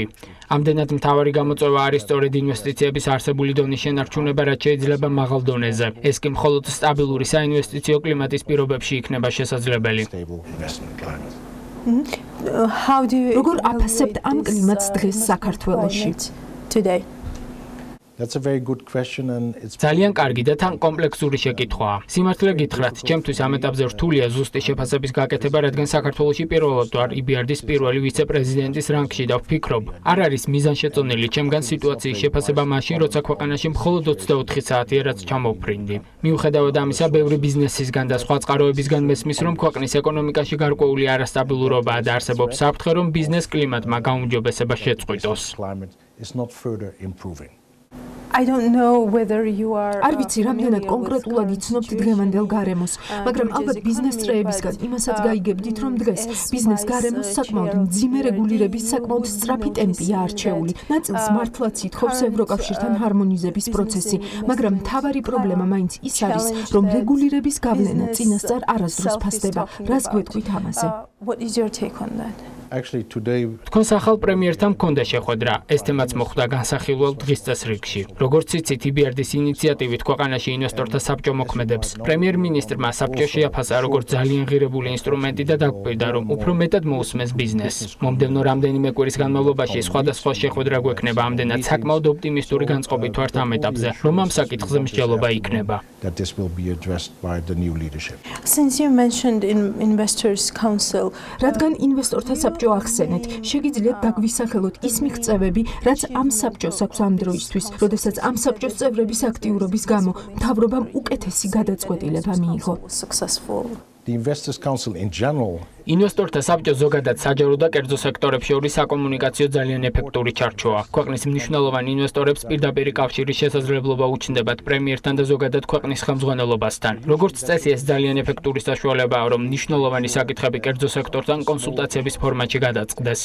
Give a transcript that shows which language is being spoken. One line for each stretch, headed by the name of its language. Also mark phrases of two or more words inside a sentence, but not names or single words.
Georgian: ამდენად მთავარი გამოწვევა არის სწორედ ინვესტიციების არსებული დონის შენარჩუნება, რაც შეიძლება მაღალ დონეზე. ეს კი მხოლოდ სტაბილური საინვესტიციო კლიმატის პირობებში იქნება შესაძლებელი. როგორ აფასებთ ამ კლიმატს დღეს საქართველოში?
English: Today. That's a very good question and it's
Georgian: ძალიან კარგი და თან კომპლექსური შეკითხვაა. სიმართლე გითხრათ, ჩემთვის ამ ეტაპზე რთულია ზუსტი შეფასების გაკეთება, რადგან საქართველოში პირველად ვარ EBRD-ის პირველი ვიცე-პრეზიდენტის რანგში და ვფიქრობ, არ არის მიზანშეწონილი ჩემგან სიტუაციის შეფასება მაშინ, როცა ქვეყანაში მხოლოდ 24 საათია, რაც ჩამოვფრინდი. მიუხედავად ამისა, ბევრი ბიზნესისგან და სხვა წყაროებისგან მესმის, რომ ქვეყნის ეკონომიკაში გარკვეული არასტაბილურობაა და არსებობს საფრთხე, რომ ბიზნეს კლიმატმა გაუმჯობესება შეწყვიტოს.
English: is not further improving. I don't know whether you are
Georgian: არ ვიცი რამდენად კონკრეტულად იცნობთ დღევანდელ გარემოს, მაგრამ ალბათ ბიზნეს წრეებისგან იმასაც გაიგებდით, რომ დღეს ბიზნეს გარემოს საკმაოდ მძიმე რეგულირების საკმაოდ სწრაფი ტემპია არჩეული. ნაწილს მართლაც ითხოვს ევროკავშირთან ჰარმონიზების პროცესი, მაგრამ მთავარი პრობლემა მაინც ის არის, რომ რეგულირების გავლენა წინასწარ არასდროს ფასდება. რას გვეტყვით ამაზე?
English: What is your take on that? Actually today
Georgian: თქვენს ახალ პრემიერთან მქონდა შეხვედრა. ეს თემაც მოხვდა განსახილველ დღის წესრიგში. როგორც იცით, EBRD-ის ინიციატივით ქვეყანაში ინვესტორთა საბჭო მოქმედებს. პრემიერ-მინისტრმა საბჭო შეაფასა როგორც ძალიან ღირებული ინსტრუმენტი და დაგვირდა, რომ უფრო მეტად მოусმეს ბიზნესს. მომდევნო რამდენიმე კვირის განმავლობაში სხვადასხვა შეხვედრა გვექნება, ამდენად საკმაოდ ოპტიმისტური განწყობით ვართ ამ ეტაპზე, რომ ამ საკითხზე მსჯელობა იქნება.
English: that this will be addressed by the new leadership. Since you mentioned in Investors Council,
Georgian: რადგან ინვესტორთა საბჭო ახსენეთ, შეგიძლიათ დაგვისახელოთ ის მიღწევები, რაც ამ საბჭოს აქვს ამ დროისთვის, როდესაც ამ საბჭოს წევრების აქტიურობის გამო მთავრობამ უკეთესი გადაწყვეტილება მიიღო.
English: The Investors Council in general
Georgian: ინვესტორთა საბჭო ზოგადად საჯარო და კერძო სექტორებს შორის საკომუნიკაციო ძალიან ეფექტური ჩარჩოა. ქვეყნის მნიშვნელოვან ინვესტორებს პირდაპირ კავშირის შესაძლებლობა უჩნდებათ პრემიერთან და ზოგადად ქვეყნის ხელმძღვანელობასთან. როგორც წესი, ეს ძალიან ეფექტური საშუალებაა, რომ მნიშვნელოვანი საკითხები კერძო სექტორთან კონსულტაციების ფორმატში გადაწყდეს.